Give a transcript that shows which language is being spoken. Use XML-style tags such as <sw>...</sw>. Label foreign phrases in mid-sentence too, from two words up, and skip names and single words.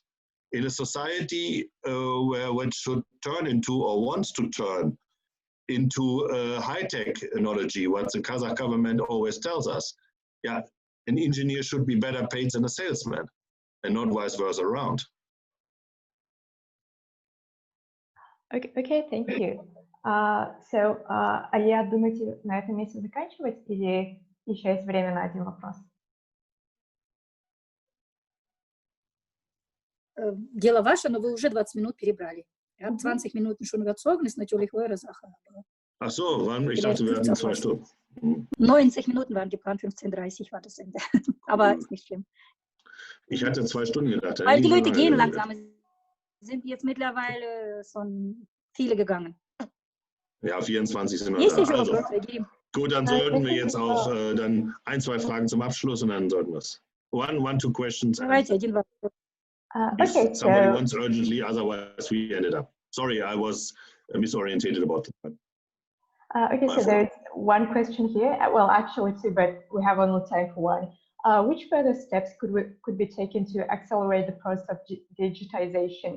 <en>In a society where what should turn into or wants to turn into high technology, what the Kazakh government always tells us, yeah, an engineer should be better paid than a salesman, and not vice versa around. Okay, thank you.</en> <ru>Алия, думаете, на этом месте заканчивать или еще есть время на один вопрос? Дело ваше, но вы уже 20 Minuten перебрали.</ru> <de>Ja, 20 Minuten schon überzogen, ist natürlich eure Sache. Ach so, ich dachte, wir hatten 2 Stunden. 90 Minuten waren geplant, 15:30 war das Ende. Aber ist nicht schlimm. Ich hatte 2 Stunden gedacht. Weil die Leute gehen langsam. Sind jetzt mittlerweile schon viele gegangen. Ja, 24 sind wir da. Also, gut, dann sollten wir jetzt auch dann 1, 2 Fragen zum Abschluss und dann sollten wir es.</de> <en>1, 2 questions. Okay, somebody wants urgently, otherwise we ended up. Sorry, I was misorientated about the time. Okay, so there's one question here. Well, actually 2, but we have only time for one. Which further steps could be taken to accelerate the process of digitization?</en>